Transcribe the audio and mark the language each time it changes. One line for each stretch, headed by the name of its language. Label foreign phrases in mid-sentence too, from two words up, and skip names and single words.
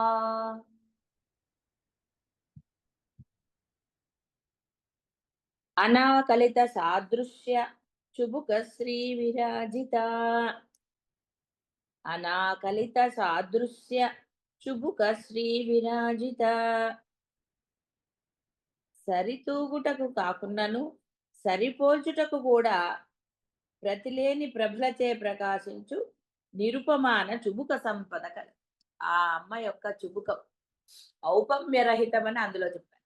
Sanskrit: अनाकलित सादृश्य चुबुक श्री विराजिता। अनाकलित सादृश्य चुबुक श्री विराजिता।
Telugu: సరితూగుటకు కాకున్నను సరిపోల్చుటకు కూడా ప్రతిలేని ప్రభలచే ప్రకాశించు నిరుపమాన చుబుక సంపద కల. ఆ అమ్మ యొక్క చుబుకం ఔపమ్యరహితమని అందులో చెప్పారు.